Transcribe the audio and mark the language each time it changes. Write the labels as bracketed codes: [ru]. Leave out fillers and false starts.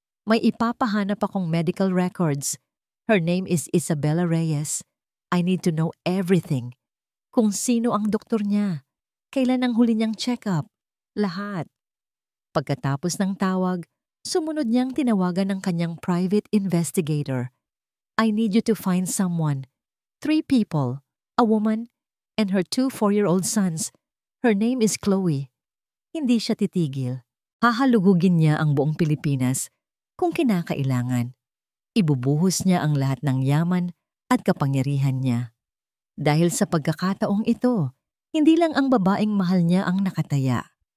[tl] May ipapahanap akong medical records. [en] Her name is Isabela Reyes. I need to know everything. [tl] kung sino ang doktor niya, kailan ang huli niyang check-up, lahat. Pagkatapos ng tawag, sumunod niyang tinawagan ng kanyang private investigator. [en] I need you to find someone. 3 people, a woman, and her 2 4-year-old sons. Her name is Chloe. [tl] Hindi siya titigil. Hahalugugin niya ang buong Pilipinas kung kinakailangan. Ibubuhos niya ang lahat ng yaman at kapangyarihan niya. Dahil sa pagkakataong ito, hindi lang ang babaeng mahal niya ang nakataya.